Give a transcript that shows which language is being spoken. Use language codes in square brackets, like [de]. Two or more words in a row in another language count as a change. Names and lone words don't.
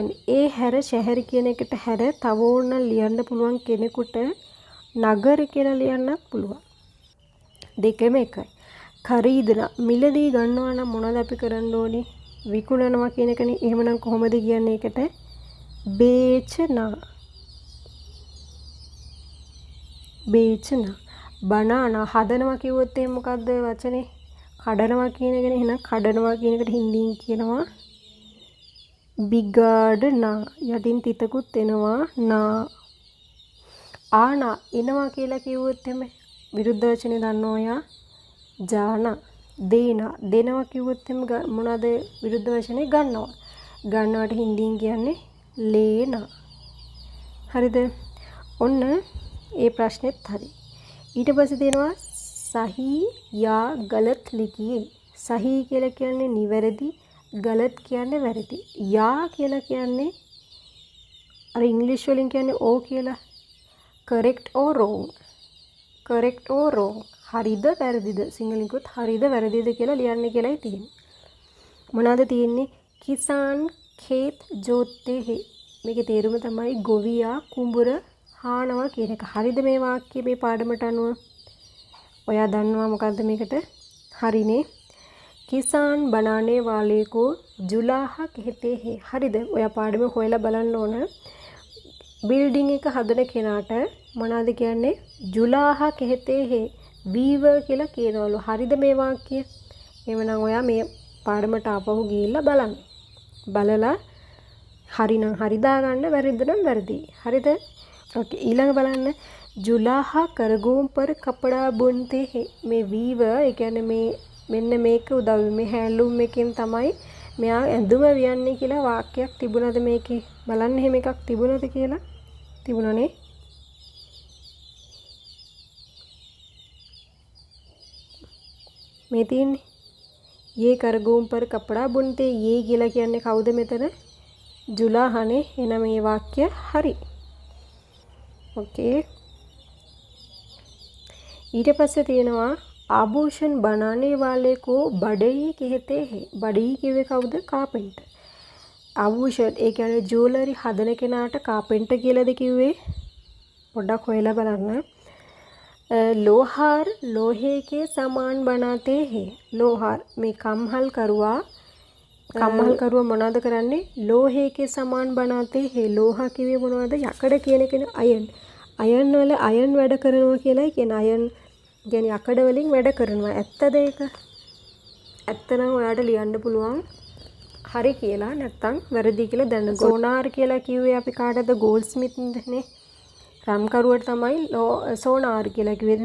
[si] ඒ හැර शहर කියන එකට හැර තව ඕන ලියන්න පුළුවන් කෙනෙකුට නගර කියලා ලියන්නත් පුළුවන්. දෙකම එකයි. खरीदना මිලදී ගන්නවා නම් මොනවද අපි කරන්න ඕනේ? විකුණනවා කියන එකනේ. එහෙමනම් කොහොමද කියන්නේ ඒකට? [hi] बेचना. बनाना [si] හදනවා කිව්වොත් එහෙනම් මොකද්ද වචනේ? කඩනවා කියන එකනේ. එහෙනම් කඩනවා කියන එකට හින්දියෙන් කියනවා बिगाड़ना. යටින් තිතකුත් එනවා නා. ආනා එනවා කියලා කිව්වොත් එහෙම විරුද්ධ වචනේ දන්නෝ ඔයා? ජානා. දේනා දෙනවා කිව්වොත් එහෙම මොනවාද විරුද්ධ වචනේ? ගන්නවා. ගන්නවට හින්දියෙන් කියන්නේ लेना. හරිද? ඔන්න ඒ ප්‍රශ්නෙත් හරි. ඊට පස්සේ දෙනවා [hi] सही या गलत लिखिए. [si] सही කියලා කියන්නේ නිවැරදි, ගලත් කියන්නේ වැරදි. යා කියලා කියන්නේ අර ඉංග්‍රීසි වලින් කියන්නේ ඕ කියලා. correct or wrong. correct or wrong. හරිද වැරදිද? සිංහලෙන් කිව්වොත් හරිද වැරදිද කියලා ලියන්න කියලායි තියෙන්නේ. මොනවාද තියෙන්නේ? [hi] කිසාන් खेत जोतते हैं. [si] මේකේ තේරුම තමයි ගොවියා කුඹුර හානවා කියන එක. හරිද මේ වාක්‍යය මේ පාඩමට අනුව? ඔයා දන්නවා මොකද්ද මේකට? හරිනේ. [hi] किसान बनाने वाले को जुलाहा कहते हैं. [si] හරිද? ඔයා පාඩමේ හොයලා බලන්න ඕන. බිල්ඩින් එක හදන කෙනාට මොනවද කියන්නේ? [hi] जुलाहा कहते हैं. [si] weaver කියලා කියනවලු. හරිද මේ වාක්‍යය? එහෙනම් ඔයා මේ පාඩමට ආපහු ගිහිල්ලා බලන්න. බලලා හරිනම් හරි දාගන්න, වැරදිද නම් වැරදි. හරිද? ඕකේ, ඊළඟ බලන්න. [hi] जुलाहा करगों पर कपड़ा बुनते हैं. [si] මේ weaver ඒ කියන්නේ මේ මෙන්න මේක උදව් මේ හැන්ඩ්ලූම් එකෙන් තමයි මෙයා ඇඳුම වියන්නේ කියලා වාක්‍යයක් තිබුණාද මේකේ? බලන්න එහෙම එකක් තිබුණාද කියලා? තිබුණානේ. මේ තියෙන්නේ [hi] ये करगों पर कपड़ा बुनते. [si] ये කියලා කියන්නේ කවුද මෙතන? जुलाहाනේ. එහෙනම් මේ වාක්‍ය හරි. ओके. ඊට පස්සේ තියෙනවා [hi] आभूषण बनाने वाले को बढ़ई कहते हैं. [si] बढ़ई කිව්වේ කවුද? කාපෙන්ටර්. ආභූෂණ ඒ කියන්නේ ජුවලරි හදන කෙනාට කාපෙන්ටර් කියලාද කිව්වේ? පොඩ්ඩක් හොයලා බලන්න. [hi] लोहार लोहे के सामान बनाते हैं. [si] लोहार මේ කම්හල් කරුවා මොනවද කරන්නේ? [hi] लोहे के सामान बनाते हैं. लोहा [si] කිව්වේ මොනවද? යකඩ කියන කෙනා අයන්. අයන් වල අයන් වැඩ කරනවා කියලායි කියන. අයන් කියන්නේ යකඩ වලින් වැඩ කරනවා. ඇත්තද ඒක? ඇත්ත නම් ඔයාට ලියන්න පුළුවන් හරි කියලා, නැත්නම් වැරදි කියලා දැනගන්න. සෝනාර් කියලා කිව්වේ අපි කාටද? ගෝල්ඩ්ස්මිත්නේ. රම්කරුවට තමයි सोनार කියලා කිව්වේ.